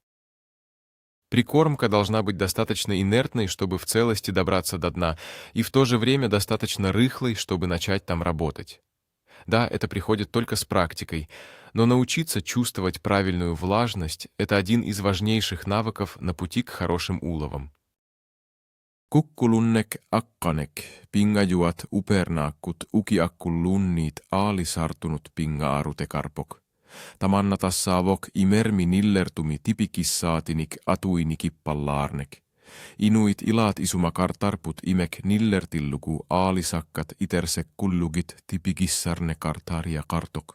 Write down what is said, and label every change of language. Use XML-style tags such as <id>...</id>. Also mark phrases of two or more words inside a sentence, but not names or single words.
<ru>Прикормка должна быть достаточно инертной, чтобы в целости добраться до дна, и в то же время достаточно рыхлой, чтобы начать там работать. Да, это приходит только с практикой, но научиться чувствовать правильную влажность – это один из важнейших навыков на пути к хорошим уловам.</ru> <kl>Kukkusuusoq aalisakkanik, pingajuat upernaakkut Eqalunnguanik aalisartunut pinga-arutekarpok. Tamanna tassaavoq imermi nillertumi tipikissaatinik atuinikippallarnek. Inuit ilaat isumakartarput imek nillertillugu aalisakkat itersillugit tipikissarnekartariakartok.</kl>